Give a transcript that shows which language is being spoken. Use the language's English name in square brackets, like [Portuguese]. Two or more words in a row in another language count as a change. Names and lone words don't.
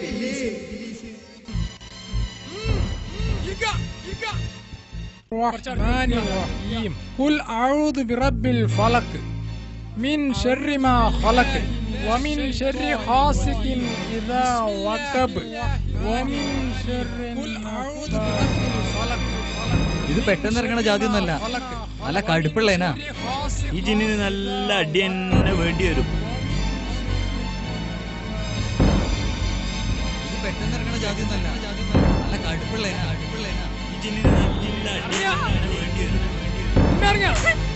[Arabic] الرحمن الرحيم قل أعوذ برب الفلق من شر ما خلق ومن شر غاسق إذا وقب ومن شر قل أعوذ برب الفلق [Malayalam] ഇത് പെട്ടെന്ന് ഇറങ്ങണ ജാതി ഒന്നല്ല നല്ല കടുപ്പുള്ളേനാ ഈ ജിന്നിന് നല്ല അടി തന്നെ വേണ്ടി വരും ഇത് പെട്ടെന്ന് ഇറങ്ങണ ജാതി ഒന്നല്ല നല്ല കടുപ്പുള്ളേനാ ഈ ജിന്നിന് നല്ല അടി വേണ്ടി വരും